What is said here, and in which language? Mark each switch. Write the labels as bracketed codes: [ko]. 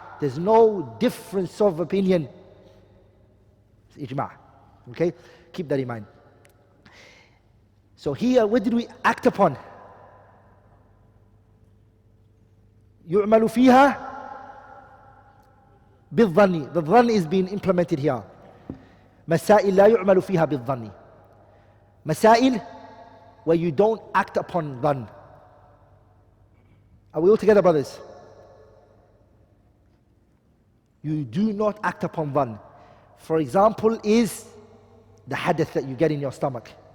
[en] There's no difference of opinion. It's ijma'. Okay? Keep that in mind. So here, what did we act upon? [ar] يُعْمَلُ فِيهَا بِالظَّنِّ. [en] The dhann is being implemented here. [ar] مسائل لا يُعْمَلُ فيها بالظن. [en] Masail where you don't act upon dhann. Are we all together, brothers? You do not act upon dhann. For example, is the hadith that you get in your stomach.